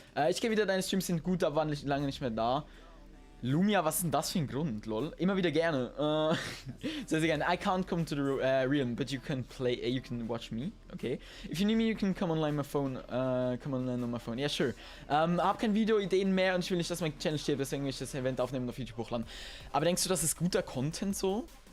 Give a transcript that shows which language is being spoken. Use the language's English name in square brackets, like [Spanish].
[German] Ich gehe wieder, deine Streams sind gut, da waren lange nicht mehr da. Lumia, was ist denn das für ein Grund, lol? Immer wieder gerne. Sehr, sehr gerne. [English] I can't come to the realm, but you can watch me. Okay. If you need me, you can come online on my phone. Yeah, sure. [German] Hab keine Video-Ideen mehr und ich will nicht, dass mein Channel steht, deswegen will ich das Event aufnehmen und auf YouTube hochladen. Aber denkst du, das ist guter Content so?